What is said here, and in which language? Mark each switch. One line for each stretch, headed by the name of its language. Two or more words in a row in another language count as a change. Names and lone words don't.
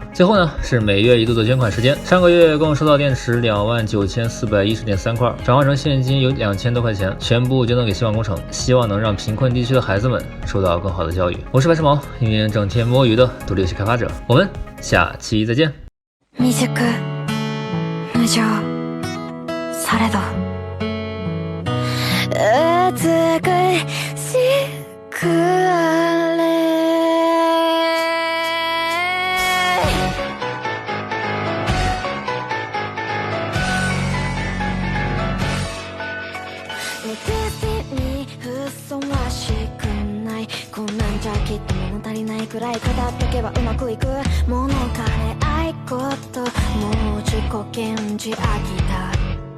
Chinese: 最后呢，是每月1度的捐款时间。上个月共收到电池29410.3块，转化成现金有2000多块钱，全部捐赠给希望工程，希望能让贫困地区的孩子们受到更好的教育。我是白蛇毛，一名整天摸鱼的独立游戏开发者。我们下期再见。
Japanese: 未熟無情されど美しくあれにふさわしくないこんなんじゃきっと物足りないくらい語っとけばうまくいく物枯れ愛こともう自己顕示飽きた